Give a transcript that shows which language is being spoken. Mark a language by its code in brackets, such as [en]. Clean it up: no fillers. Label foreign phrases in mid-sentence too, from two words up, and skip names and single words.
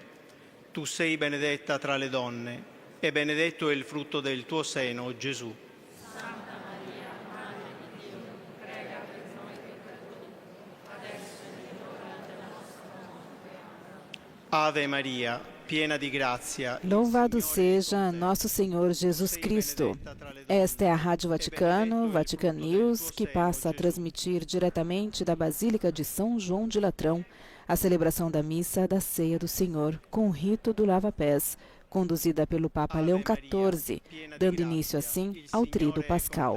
[it] Tu sei benedetta tra le donne e benedetto è il frutto del tuo seno, Gesù. Ave Maria, piena di grazia. [pt] Louvado seja nosso Senhor Jesus Cristo. Esta é a Rádio Vaticano, Vatican News, que passa a transmitir diretamente da Basílica de São João de Latrão a celebração da Missa da Ceia do Senhor, com o rito do lava-pés, conduzida pelo Papa Leão XIV, dando início assim ao Tríduo Pascal.